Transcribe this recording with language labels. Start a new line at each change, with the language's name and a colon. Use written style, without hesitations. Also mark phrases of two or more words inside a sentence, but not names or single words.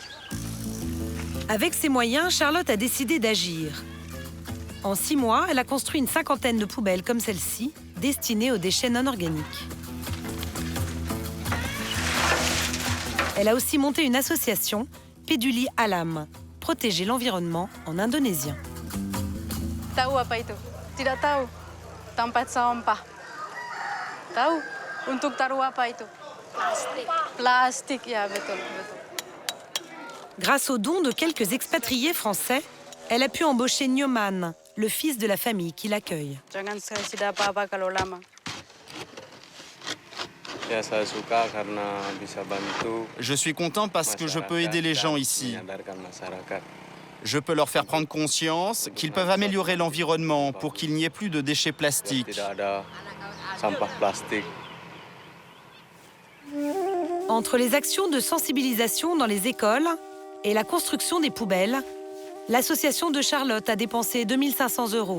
French: Avec ses moyens, Charlotte a décidé d'agir. En 6 mois, elle a construit une 50aine de poubelles comme celle-ci, destinées aux déchets non organiques. Elle a aussi monté une association, Peduli Alam, protéger l'environnement en indonésien.
Indonesian: Tahu apa itu? Tidak tahu. Tempat sampah. Tahu? Untuk taruh apa itu? Plastik. Plastik, ya betul, betul.
French: Grâce aux dons de quelques expatriés français, elle a pu embaucher Nyoman, le fils de la famille qui l'accueille.
Indonesian: Jangan tidak apa-apa kalau lama.
French: Je suis content parce que je peux aider les gens ici. Je peux leur faire prendre conscience qu'ils peuvent améliorer l'environnement pour qu'il n'y ait plus de déchets plastiques. Entre les actions de sensibilisation dans les écoles et la construction des poubelles, l'association de Charlotte a dépensé 2 500 €.